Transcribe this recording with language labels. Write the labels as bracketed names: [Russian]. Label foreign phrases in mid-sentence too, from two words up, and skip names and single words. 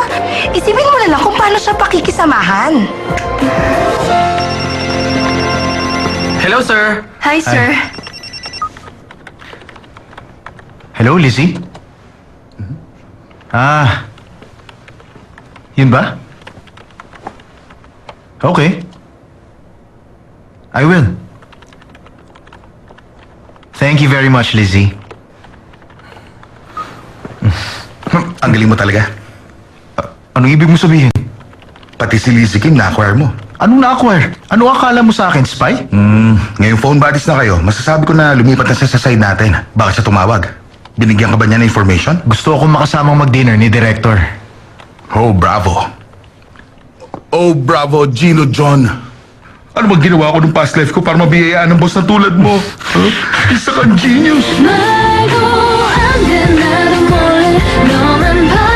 [Filipino] Isipin mo na lang kung paano siya pakikisamahan. [English] Hello, sir. Hi, sir. Hello, Lizzie? [Filipino] Yun ba? [English] Okay. I will. Thank you very much, Lizzie. [Filipino] Ang galing mo talaga. Anong ibig mo sabihin? Pati si Lizzie Kim na-acquire mo. Anong na-acquire? Ano akala mo sa akin, spy? Ngayong [English] phone buddies [Filipino] na kayo, masasabi ko na lumipat na siya sa side natin. Baka siya tumawag. Binigyan ka ba niya ng information? Gusto akong makasamang mag-dinner ni Director. [English] Oh, bravo. Oh, bravo, Gino John. [Filipino] Ano bang ginawa ko nung [English] past life [Filipino] ko para mabiyayaan ng boss na tulad mo? Isa kang genius. [Korean] 말도 안 된다는 몰래 너만